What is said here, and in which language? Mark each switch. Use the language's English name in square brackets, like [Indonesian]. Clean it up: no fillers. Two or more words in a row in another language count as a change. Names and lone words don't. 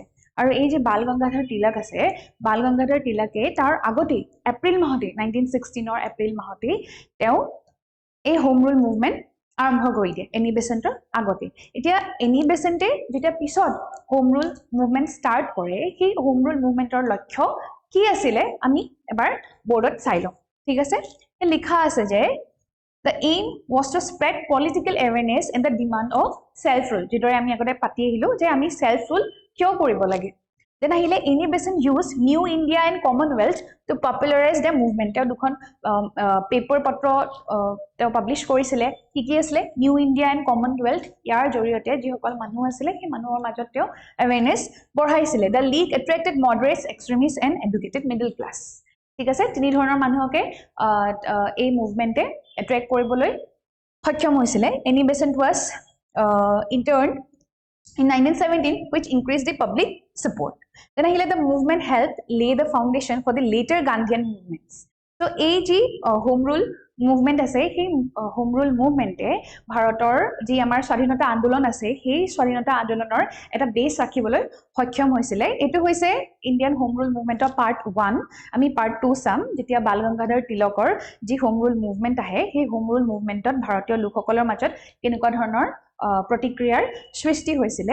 [Assamese] আৰু এই যে বাল গংগাধৰ তিলক আছে, বাল গংগাধৰ তিলকে তাৰ আগতেই এপ্ৰিল মাহতেই 1916ৰ এপ্ৰিল মাহতেই তেওঁ এই হোম ৰুল মুভমেন্ট আৰম্ভ কৰি দিয়ে এনি বেসেণ্টৰ আগতে। এতিয়া এনি বেসেণ্টে যেতিয়া পিছত হোম ৰুল মুভমেন্ট ষ্টাৰ্ট কৰে, সেই হোম ৰুল মুভমেন্টৰ লক্ষ্য কি আছিলে আমি এবাৰ বৰ্ডত চাই লওঁ। ঠিক আছে, লিখা আছে যে [English] The aim was to spread political awareness and the demand of self-rule. [Assamese] যিদৰে আমি আগতে পাতি আহিলো যে আমি self-rule কিয় কৰিব লাগে। [English] Then আহিলে এনি বেসেণ্ট used New India and Commonwealth to popularize the movement. [Assamese] তেওঁ দুখন পেপাৰ পত্ৰ তেওঁ পাব্লিছ কৰিছিলে। কি আছিলে? নিউ ইণ্ডিয়া এণ্ড কমনৱেলথ। ইয়াৰ জৰিয়তে যিসকল মানুহ আছিলে সেই মানুহৰ মাজত তেওঁ এৱেৰনেছ বঢ়াইছিলে। [English] The league attracted moderates, extremists and educated middle class. [Assamese] ঠিক আছে, তিনি ধৰণৰ মানুহকে এই মুভমেন্টে এট্ৰেক্ট কৰিবলৈ সক্ষম হৈছিলে। [English] এনি বেসেণ্ট was interned in 1917, which increased the public support. Then ahile the movement helped lay the foundation for the later Gandhian movements. [Assamese] So এই যি হোম ৰুল মুভমেন্ট আছে, সেই হোম ৰুল মুভমেন্টে ভাৰতৰ যি আমাৰ স্বাধীনতা আন্দোলন আছে সেই স্বাধীনতা আন্দোলনৰ এটা বেছ ৰাখিবলৈ সক্ষম হৈছিলে। এইটো হৈছে ইণ্ডিয়ান হোম ৰুল মুভমেন্টৰ পাৰ্ট 1। আমি পাৰ্ট 2 চাম যেতিয়া বাল গংগাধৰ তিলকৰ যি হোম ৰুল মুভমেন্ট আহে, সেই হোম ৰুল মুভমেন্টত ভাৰতীয় লোকসকলৰ মাজত কেনেকুৱা ধৰণৰ প্ৰতিক্ৰিয়াৰ সৃষ্টি হৈছিলে।